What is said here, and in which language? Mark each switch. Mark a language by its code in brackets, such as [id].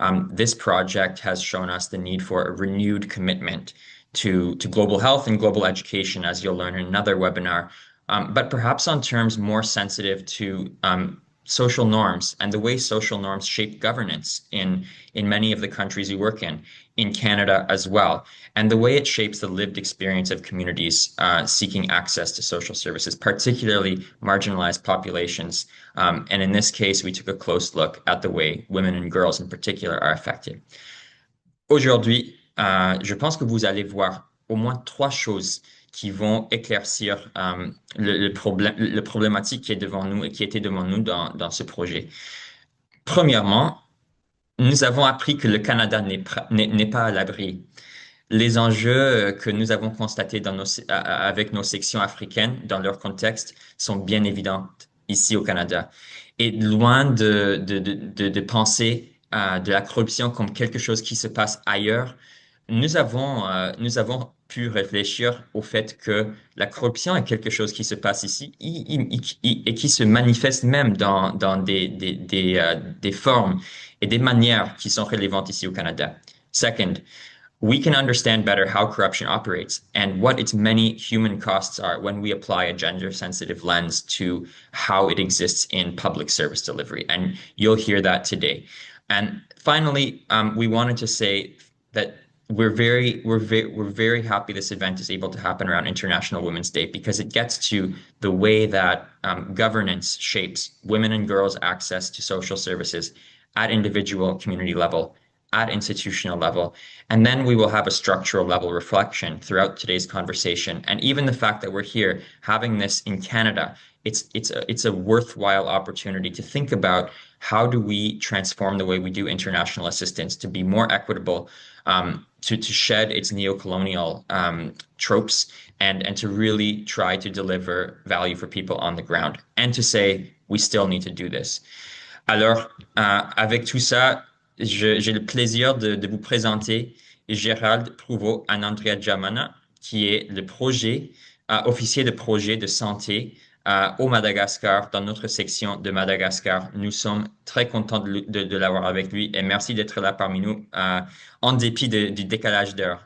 [en] this project has shown us the need for a renewed commitment to global health and global education, as you'll learn in another webinar, but perhaps on terms more sensitive to social norms and the way social norms shape governance in many of the countries we work in Canada as well, and the way it shapes the lived experience of communities seeking access to social services, particularly marginalized populations. And in this case, we took a close look at the way women and girls in particular are affected. [fr] Aujourd'hui, je pense que vous allez voir au moins trois choses qui vont éclaircir le problématique qui est devant nous et qui était devant nous dans ce projet. Premièrement, nous avons appris que le Canada n'est pas à l'abri. Les enjeux que nous avons constatés avec nos sections africaines dans leur contexte sont bien évidents ici au Canada. Et loin de penser de la corruption comme quelque chose qui se passe ailleurs, nous avons pu réfléchir au fait que la corruption est quelque chose qui se passe ici et qui se manifeste même dans des formes et des manières qui sont relevantes ici au Canada. [en] Second, we can understand better how corruption operates and what its many human costs are when we apply a gender-sensitive lens to how it exists in public service delivery. And you'll hear that today. And finally, we wanted to say that we're very happy this event is able to happen around International Women's Day because it gets to the way that governance shapes women and girls' access to social services at individual community level, at institutional level. And then we will have a structural level reflection throughout today's conversation. And even the fact that we're here having this in Canada, it's a worthwhile opportunity to think about how do we transform the way we do international assistance to be more equitable, to shed its neocolonial tropes and to really try to deliver value for people on the ground and to say we still need to do this. [fr] Alors, avec tout ça, j'ai le plaisir de vous présenter Gérald Prouveau Anandrea Jamana, qui est officier de projet de santé au Madagascar, dans notre section de Madagascar. Nous sommes très contents de l'avoir avec lui et merci d'être là parmi nous en dépit du décalage d'heure.